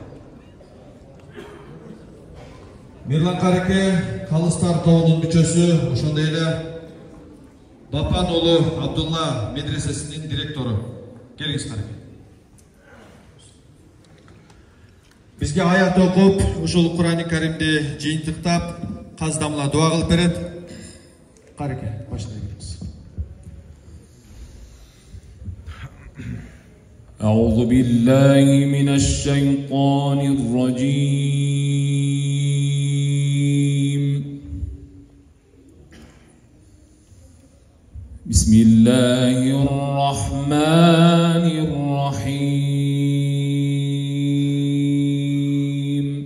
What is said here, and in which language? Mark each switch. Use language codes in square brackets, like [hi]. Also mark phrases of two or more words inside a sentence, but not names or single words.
[ky] Мирлан караке Калыстар тобунун мүчөсү, ошондой эле Бапан уулу Абдулла медресесинин директору. Келиңиз караке. Бизге аят окуп, ушул Куран-ы Каримди жыйынтыктап, каздамла дуа кылып берет. Караке, баштайбыз. [ar] أعوذ بالله من الشيطان الرجيم. بسم الله الرحمن الرحيم.